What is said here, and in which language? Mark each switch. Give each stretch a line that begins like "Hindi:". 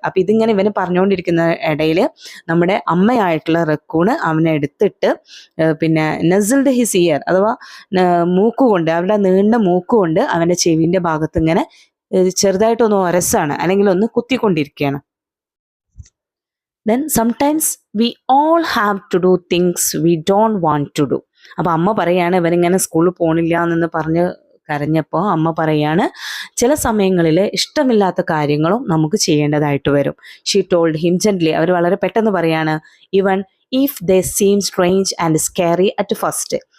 Malayalam: അപ്പം ഇതിങ്ങനെ ഇവന് പറഞ്ഞുകൊണ്ടിരിക്കുന്ന ഇടയിൽ നമ്മുടെ അമ്മയായിട്ടുള്ള റക്കൂണ് അവനെ എടുത്തിട്ട് പിന്നെ
English: nuzzled his ear
Malayalam: അഥവാ മൂക്കുകൊണ്ട്, അവരുടെ നീണ്ട മൂക്കുകൊണ്ട് അവൻ്റെ ചെവിൻ്റെ ഭാഗത്ത് ഇങ്ങനെ ചെറുതായിട്ടൊന്ന് ഒരസാണ്, അല്ലെങ്കിൽ ഒന്ന് കുത്തിക്കൊണ്ടിരിക്കുകയാണ്.
English: Then sometimes we all have to do things we don't want to do.
Malayalam: അപ്പം അമ്മ പറയാണ്, ഇവനിങ്ങനെ സ്കൂളിൽ പോണില്ല എന്ന് പറഞ്ഞ് കരഞ്ഞപ്പോൾ അമ്മ പറയാണ്, ചില സമയങ്ങളിൽ ഇഷ്ടമില്ലാത്ത കാര്യങ്ങളും നമുക്ക് ചെയ്യേണ്ടതായിട്ട് വരും.
English: She told him gently.
Malayalam: അവർ വളരെ പെട്ടെന്ന് പറയാണ്,
English: Even if they seem strange and scary at first.